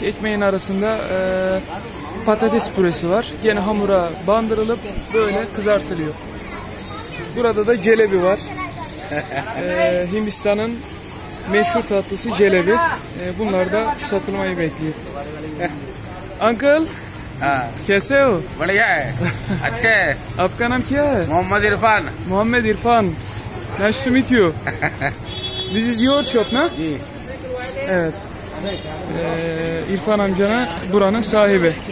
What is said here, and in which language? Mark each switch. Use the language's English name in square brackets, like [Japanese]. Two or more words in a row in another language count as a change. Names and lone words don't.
[Turkish] Ekmeğin arasında patates püresi var. Yine hamura bandırılıp böyle kızartılıyor. Burada da celebi var. Hindistan'ın meşhur tatlısı celebi. Bunlar da satılmayı bekliyor. [Hindi] Uncle, कैसे हो? बढ़िया है, अच्छे है। आपका नाम क्या है? मोहम्मद इरफान। Muhammed İrfan. [English] Nice to meet you. This is your shop, na? [Turkish] Evet. İrfan amcana buranın sahibi.